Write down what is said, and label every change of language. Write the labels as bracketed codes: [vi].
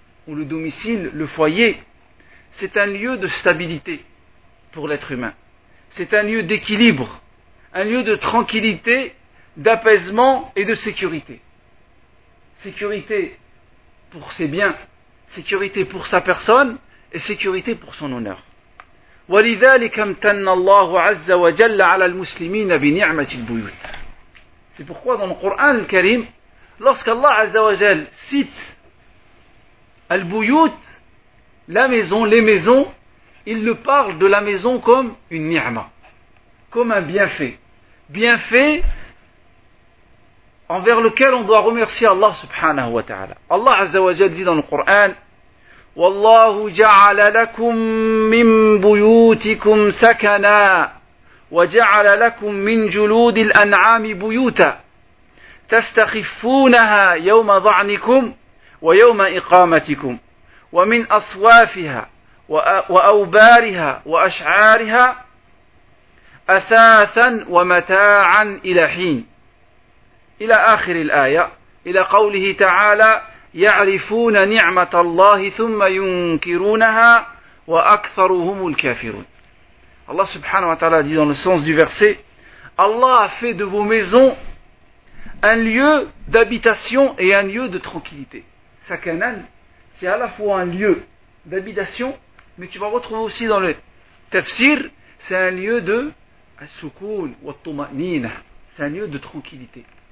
[fr] ou le domicile, le foyer, c'est un lieu de stabilité pour l'être humain. C'est un lieu d'équilibre, un lieu de tranquillité, d'apaisement et de sécurité. Sécurité pour ses biens, sécurité pour sa personne et sécurité pour son honneur. [ar] ولذلك امتن الله عز وجل على المسلمين بنعمة البيوت. [fr] C'est pourquoi dans le Coran al-Karim, lorsqu'Allah Azza wa Jal cite al-Buyut, la maison, les maisons, il le parle de la maison comme une ni'ma, comme un bienfait. Bienfait envers lequel on doit remercier Allah subhanahu wa ta'ala. Allah Azza wa Jal dit dans le Coran, [ar] والله جعل لكم من بيوتكم سكنا وجعل لكم من جلود الأنعام بيوتا تستخفونها يوم ظعنكم ويوم إقامتكم ومن أصوافها وأوبارها وأشعارها أثاثا ومتاعا إلى حين إلى آخر الآية إلى قوله تعالى يعرفون نعمة الله ثم ينكرونها وأكثرهم الكافرون. [fr] Allah subhanahu wa ta'ala dit dans le sens du verset, Allah a fait de vos maisons un lieu d'habitation et un lieu de tranquillité. Sakanan, c'est à la fois un lieu d'habitation, mais tu vas retrouver aussi dans le tafsir, c'est un lieu de [ar] sukoun wa tuma'nina, [fr] c'est un lieu de tranquillité.